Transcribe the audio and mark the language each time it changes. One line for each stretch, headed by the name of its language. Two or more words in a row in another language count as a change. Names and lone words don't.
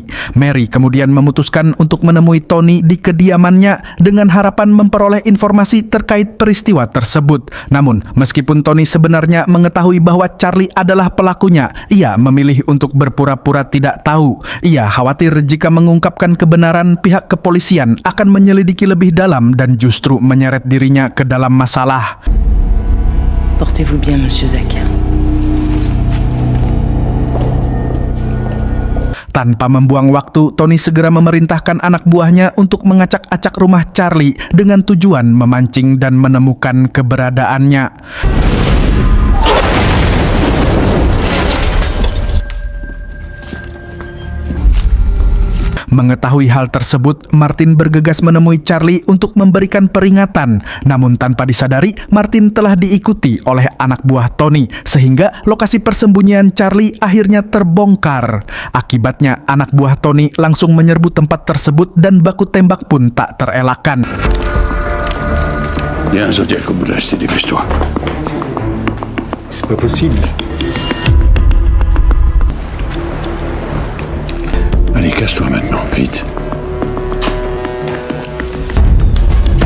Indonesian: Mary kemudian memutuskan untuk menemui Tony di kediamannya dengan harapan memperoleh informasi terkait peristiwa tersebut. Namun, meskipun Tony sebenarnya mengetahui bahwa Charlie adalah pelakunya, ia memilih untuk berpura-pura tidak tahu. Ia khawatir jika mengungkapkan kebenaran, pihak kepolisian akan menyelidiki lebih dalam dan justru menyeret dirinya ke dalam masalah.
French: Portez-vous bien, Monsieur Zaka.
Indonesian: Tanpa membuang waktu, Tony segera memerintahkan anak buahnya untuk mengacak-acak rumah Charlie dengan tujuan memancing dan menemukan keberadaannya. Mengetahui hal tersebut, Martin bergegas menemui Charlie untuk memberikan peringatan. Namun tanpa disadari, Martin telah diikuti oleh anak buah Tony, sehingga lokasi persembunyian Charlie akhirnya terbongkar. Akibatnya, anak buah Tony langsung menyerbu tempat tersebut dan baku tembak pun tak terelakkan.
French: Il y a un Zodiac au bout de la cité, dépêche-toi. C'est pas possible. Allez, casse-toi maintenant, vite.